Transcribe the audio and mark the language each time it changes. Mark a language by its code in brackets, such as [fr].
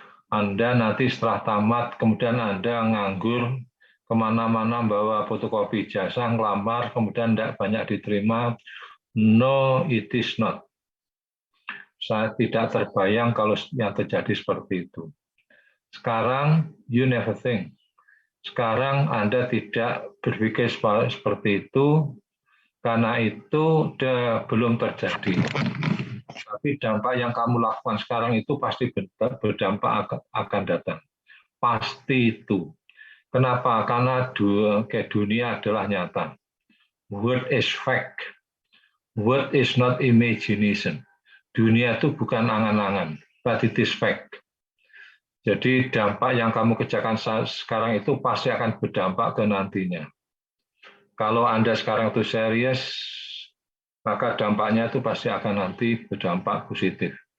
[id] Anda nanti setelah tamat, kemudian Anda nganggur, kemana-mana bawa fotokopi ijazah, ngelamar, kemudian tidak banyak diterima. [en] No, it is not. [id] Saya tidak terbayang kalau yang terjadi seperti itu. Sekarang, [en] you never think. [id] Sekarang Anda tidak berpikir seperti itu, karena itu belum terjadi. Tapi dampak yang kamu lakukan sekarang itu pasti berdampak akan datang. Pasti itu. Kenapa? Karena dunia adalah nyata. [en] Word is fact. Word is not imagination. [id] Dunia itu bukan angan-angan, [en] but it is fact. [id] Jadi dampak yang kamu kerjakan sekarang itu pasti akan berdampak ke nantinya. Kalau Anda sekarang itu serius, maka dampaknya itu pasti akan nanti berdampak positif.